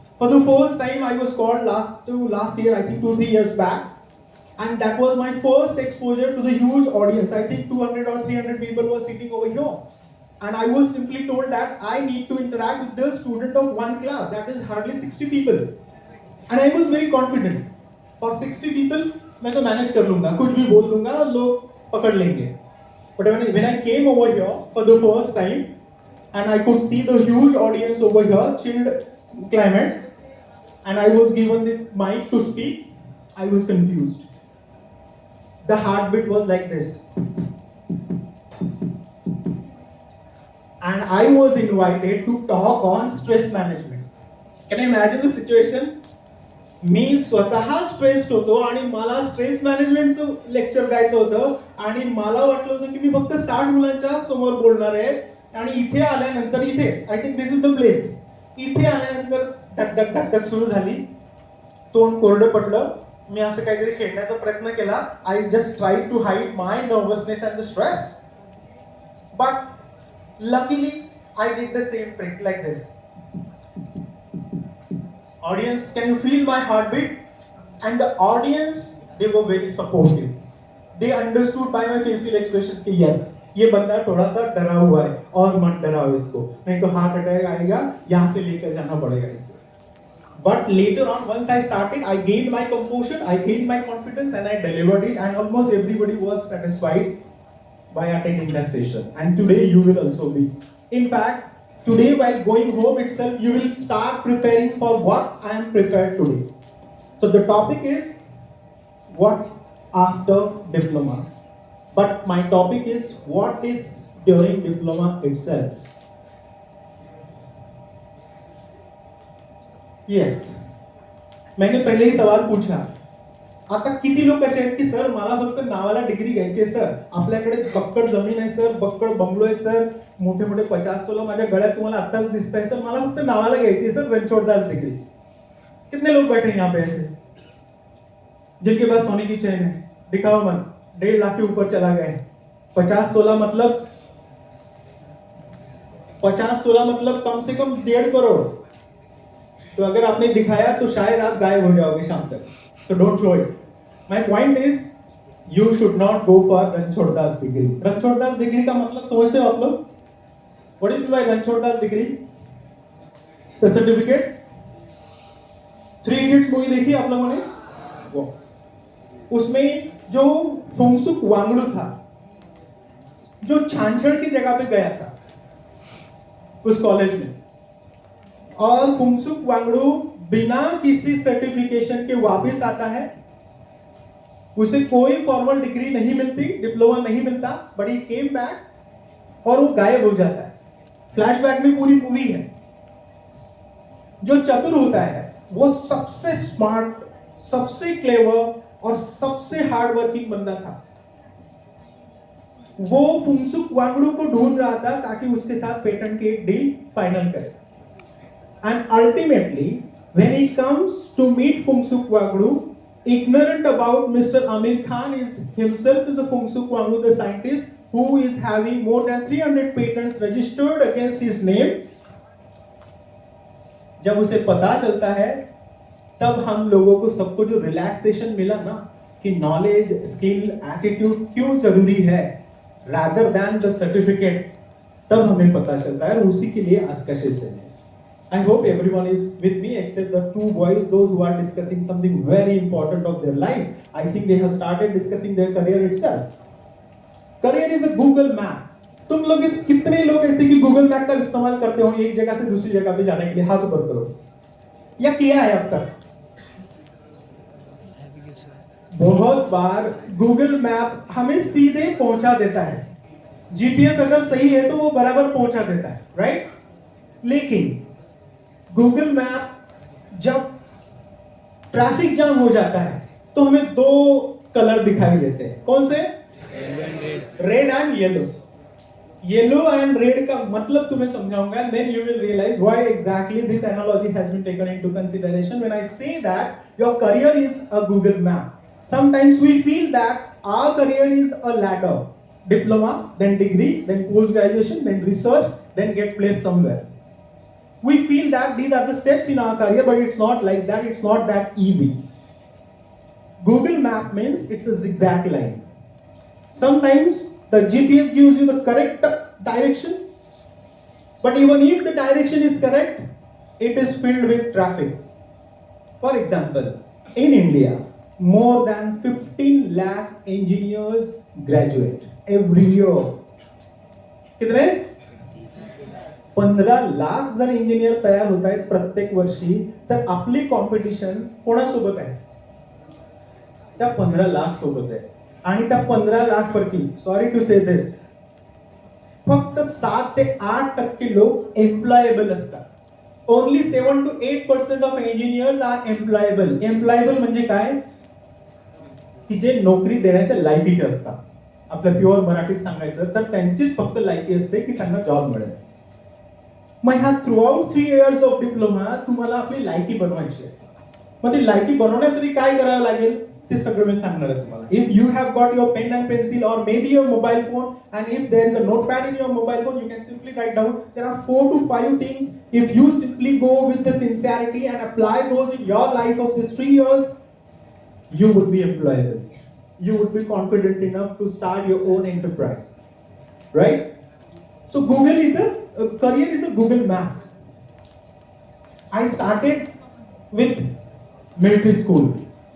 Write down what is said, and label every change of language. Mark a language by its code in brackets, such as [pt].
[en] For the first time I was called last year, I think 2-3 years back. And that was my first exposure to the huge audience. I think 200 or 300 people were sitting over here. And I was simply told that I need to interact with the student of one class. That is hardly 60 people. And I was very confident. For 60 people, [hi] मैं तो manage कर लूँगा, कुछ भी बोल दूँगा, लोग पकड़ लेंगे. [en] But when I came over here for the first time, and I could see the huge audience over here, chilled climate, and I was given the mic to speak, I was confused. The heartbeat was like this. and I was invited to talk on stress management. Can you imagine the situation? [mr] मी स्वतः stressed होतो आणि मला stress मॅनेजमेंटचं lecture द्यायचं होतं आणि मला वाटलं होतं की मी फक्त 60 मुलांच्या समोर बोलणार आहे आणि इथे आल्यानंतर इथेच [en] I think this is the place [mr] इथे आल्यानंतर धक धक धक धक सुरू झाली, तोंड कोरडं पडलं. मी असं काहीतरी खेळण्याचा प्रयत्न केला. [en] I just try to hide my nervousness and the stress, but luckily I did the same trick like this. Audience, can you feel my heartbeat? And the audience, they were very supportive. They understood by my facial expression [hi] कि yes, ये बंदा थोड़ा सा डरा हुआ है और मत डराओ इसको, नहीं तो हार्ट अटैक आएगा, यहाँ से लेकर जाना पड़ेगा इसको. [en] But later on, once I started, I gained my composure, I gained my confidence, and I delivered it, and almost everybody was satisfied by attending that session. And today you will also be. In fact, today while going home itself, you will start preparing for what I am prepared today. So the topic is what after diploma. But my topic is what is during diploma itself. [hi] Yes. मैंने पहले ही सवाल पूछा. [mr] आता किती लोक असे आहेत की sir मला फक्त नावाला डिग्री घ्यायची आहे सर, आपल्याकडे बक्कड जमीन आहे सर, बक्कड बंगलो आहे सर, मोठे मोठे 50 तोला माझ्या गळ्यात तुम्हाला आत्ताच दिसत आहे सर, मला फक्त नावाला घ्यायची है सर रणछोड़दास डिग्री. [hi] कितने लोग बैठे यहाँ पे ऐसे जिनके पास सोने की चेन है? दिखाओ मन. 1.5 लाख के ऊपर चला गया है. 50 तोला मतलब 50 तोला मतलब कम से कम 1.5 करोड़. तो अगर आपने दिखाया तो शायद आप गायब हो जाओगे शाम तक. [en] So don't show it. My point is, you should not go for Ranchhoddas degree. [hi] Ranchhoddas degree का मतलब समझते हो आप लोग? [en] What is my Ranchhoddas degree? The certificate. [hi] 3 Idiots movie देखी आप लोगों ने? वो. उसमें जो फुंगसुक वांगडू था, जो छाछड़ की जगह पे गया था उस कॉलेज में, और फुंगसुक वांगडू बिना किसी सर्टिफिकेशन के वापस आता है. उसे कोई फॉर्मल डिग्री नहीं मिलती, डिप्लोमा नहीं मिलता, [en] but he came back [hi] और वो गायब हो जाता है. फ्लैशबैक में पूरी मूवी है. जो चतुर होता है वो सबसे स्मार्ट, सबसे क्लेवर और सबसे हार्ड वर्किंग बंदा था. वो फुंगसुक वांगडू को ढूंढ रहा था ताकि उसके साथ पेटेंट की एक डील फाइनल करे. [en] And ultimately when he comes to meet Phunksuk Wangdu, ignorant about Mr. Amir Khan is himself is a Phunksuk Wangdu, the scientist who is having more than 300 patents registered against his name. [hi] जब उसे पता चलता है तब हम लोगों को सबको जो रिलैक्सेशन मिला ना कि नॉलेज, स्किल, एटीट्यूड क्यों जरूरी है [en] rather than the certificate, [hi] तब हमें पता चलता है. और उसी के लिए आज का सेशन है. [en] I hope everyone is with me except the 2 boys, those who are discussing something very important of their life. I think they have started discussing their career itself. Career is a Google map. [hi] तुम लोग कितने लोग ऐसे कि Google map का इस्तेमाल करते हो एक जगह से दूसरी जगह पे जाने के लिए? हाथ ऊपर करो. या किया है अब तक? बहुत बार Google मैप हमें सीधे पहुंचा देता है. जीपीएस अगर सही है तो वो बराबर पहुंचा देता है, राइट? लेकिन गूगल मैप जब ट्रैफिक जाम हो जाता है तो हमें 2 कलर दिखाई देते हैं. कौन से? [en] Red and yellow. [hi] Yellow and red का मतलब तुम्हें समझाऊंगा, [en] then you will realize why exactly this analogy has been taken into consideration when I say that your career is a Google map. Sometimes we feel that our career is a ladder. Diploma, then degree, then post graduation, then research, then get placed somewhere. We feel that these are the steps in our career, but it's not like that. It's not that easy. Google map means it's a zigzag line. Sometimes the GPS gives you the correct direction, but even if the direction is correct, it is filled with traffic. For example, in India, more than 15 lakh engineers graduate every year. [hi] कितने? [mr] 15 लाख जर engineer तयार होत आहेत प्रत्येक वर्षी, तर आपली competition कोणासोबत आहे? त्या 15 लाख सोबत आहे. आणि त्या 15 लाख पैकी, [en] sorry to say this, [mr] फक्त 7 ते 8% लोक एम्प्लॉयबल असतात. [en] Only 7 to 8% of engineers are employable. [mr] Employable म्हणजे काय, की जे नोकरी देण्याच्या लायकीचे असतात. आपल्या प्युअर मराठीत सांगायचं तर त्यांचीच फक्त लायकी असते की त्यांना जॉब मिळेल. मग ह्या [en] throughout 3 years of diploma [mr] तुम्हाला आपली लायकी बनवायची आहे. मग ती लायकी बनवण्यासाठी काय करावं लागेल ते सगळं मी सांगणार आहे तुम्हाला. [en] If you have got your pen and pencil or maybe your mobile phone and if there is a notepad in your mobile phone, you can simply write down. There are 4 to 5 things. If you simply go with the sincerity and apply those in your life of these 3 years, you would be employable. You would be confident enough to start your own enterprise, right? So Google is a career is a Google map. I started with military school.